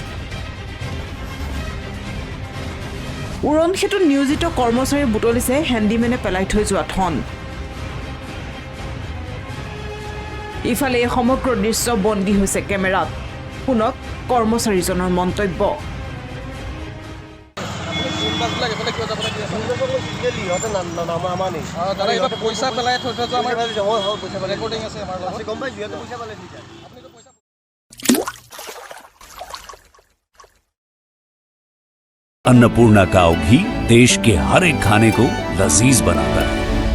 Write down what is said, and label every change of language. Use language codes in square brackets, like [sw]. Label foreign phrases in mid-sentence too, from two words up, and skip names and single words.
[as] উৰণ সেতুত নিয়োজিত কৰ্মচাৰী বুটলিছে হেণ্ডিমেনে পেলাই থৈ যোৱা ধন ইফালে এই সমগ্ৰ দৃশ্য বন্দী হৈছে কেমেৰাত পুনক কৰ্মচাৰীজনৰ মন্তব্য পইচা পেলাই থৈ থৈ আমাৰ ৰেকৰ্ডিং আছে আমাৰ লগত গম পাইছোঁ সিহঁতে পইচা পেলাই থৈছে [hi] अन्नपूर्णा काव घी देश के हर एक खाने को लजीज बनाता है।